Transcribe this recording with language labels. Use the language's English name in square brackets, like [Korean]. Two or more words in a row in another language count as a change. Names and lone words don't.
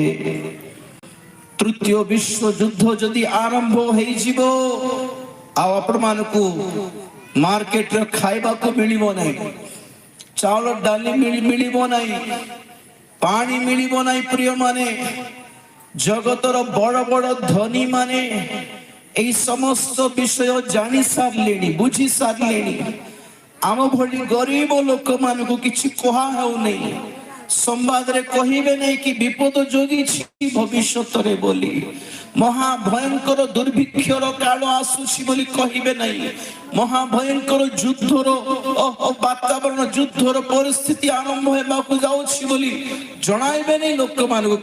[Odia] ତୃତୀୟ ବିଶ୍ୱଯୁଦ୍ଧ ଯଦି ଆରମ୍ଭ ହେଇଯିବ, ଆଉ ଆପଣମାନଙ୍କୁ ମାର୍କେଟରେ ଖାଇବାକୁ ମିଳିବ ନାହିଁ, ଚାଉଳ ଡାଲି ମିଳିବ ନାହିଁ, ପାଣି ମିଳିବ ନାହିଁ ପ୍ରିୟ ମାନେ। ଜଗତର ବଡ ବଡ ଧନୀ ମାନେ ଏଇ ସମସ୍ତ ବିଷୟ ଜାଣି ସାରିଲେଣି, ବୁଝି ସାରିଲେଣି। ଆମ ଭଳି ଗରିବ ଲୋକମାନଙ୍କୁ କିଛି କୁହା ହେଉନି। ସମ୍ବାଦରେ କହିବେ ନାହିଁ କି ବିପଦ ଜଗିଛି ଭବିଷ୍ୟତରେ ବୋଲି, ମହାଭୟଙ୍କର ଦୁର୍ଭିକ୍ଷର କାଳ ଆସୁଛି ବୋଲି କହିବେ ନାହିଁ, ମହାଭୟଙ୍କର ଯୁଦ୍ଧର ବାତାବରଣ, ଯୁଦ୍ଧର ପରିସ୍ଥିତି ଆରମ୍ଭ ହେବାକୁ ଯାଉଛି ବୋଲି ଜଣାଇବେ ନାହିଁ ଲୋକମାନଙ୍କୁ।